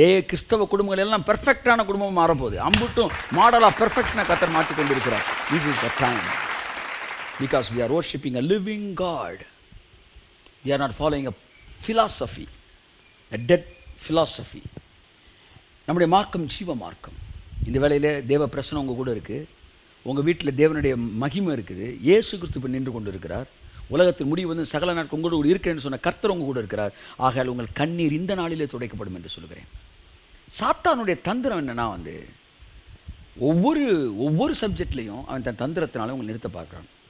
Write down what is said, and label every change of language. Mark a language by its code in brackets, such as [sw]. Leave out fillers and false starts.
[ta] கிறிஸ்தவ குடும்பங்கள் எல்லாம் பெர்ஃபெக்டான குடும்பம் மாறப்போகுது. அம்புட்டும் மாடலாக பெர்ஃபெக்ட்னா கர்த்தர் மாற்றி கொண்டு இருக்கிறார். [en] This is the time because we are worshiping a living God. We are not following a philosophy, a dead philosophy. [ta] நம்முடைய மார்க்கம் ஜீவ மார்க்கம். இந்த வேளையில் தேவ பிரசனம் உங்கள் கூட இருக்குது. உங்கள் வீட்டில் தேவனுடைய மகிமை இருக்குது. இயேசு கிறிஸ்து இப்போ நின்று கொண்டு இருக்கிறார். உலகத்தின் முடிவு சகல நாட்கள் உங்களோடு கூட இருக்கிறேன்னு சொன்ன கர்த்தர் உங்கள் கூட இருக்கிறார். ஆகையால் உங்கள் கண்ணீர் இந்த நாளிலே துடைக்கப்படும் என்று சொல்கிறேன். சாத்தானுடைய தந்திரம் என்னென்னா ஒவ்வொரு சப்ஜெக்ட்லேயும் அவன் தன் தந்திரத்தினால உங்களை நிறுத்த பார்க்குறான்.